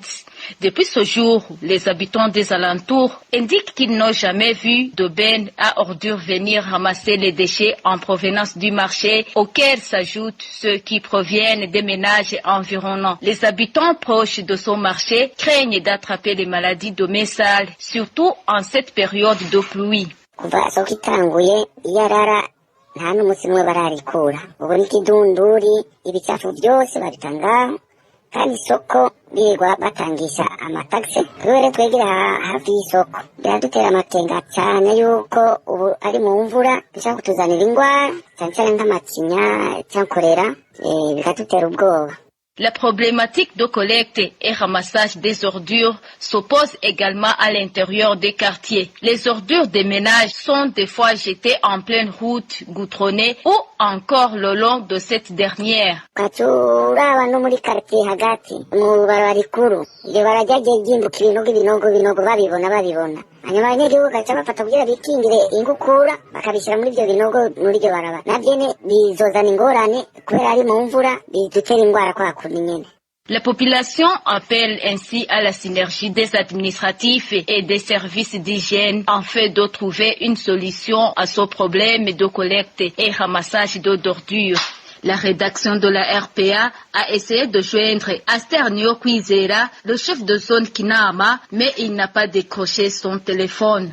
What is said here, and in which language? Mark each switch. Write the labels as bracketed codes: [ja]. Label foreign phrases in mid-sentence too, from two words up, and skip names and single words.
[fr] Depuis ce jour, les habitants des alentours indiquent qu'ils n'ont jamais vu d'aubaine à ordures venir ramasser les déchets en provenance du marché, auxquels s'ajoutent ceux qui proviennent des ménages environnants. Les habitants proches de ce marché craignent d'attraper les maladies de sales, surtout en cette période de pluie. [rn] nta n'umunsi umwe bararikura ubu n'ikidunduri ibicafu byose babitanga kandi isoko birirwa batangisha amatagisi twebwe twegera hafi y'isoko biradutera amakenga cyane yuko ubu ari mu mvura bishaka kutuzanira indwara cyane cyane nk'amacinya cyangwa korera bikadutera ubwoba. [fr] La problématique de collecte et ramassage des ordures s'oppose également à l'intérieur des quartiers. Les ordures des ménages sont des fois jetées en pleine route goudronnée ou encore le long de cette dernière. [rn] hanyuma abanyagihugu gaca bafata kugira bikingire ingukura bakabishyira muri ibyo binogo muri iryo barabara nabyo bizozana ingorane kubera ari mu mvura bidutera indwara kwa kundi nyene. [fr] La population appelle ainsi à la synergie des administratifs et des services d'hygiène afin de trouver une solution à ce problème de collecte et ramassage d'ordures. La rédaction de la RPA a essayé de joindre Asternio Kwizera, le chef de zone Kinama, mais il n'a pas décroché son téléphone.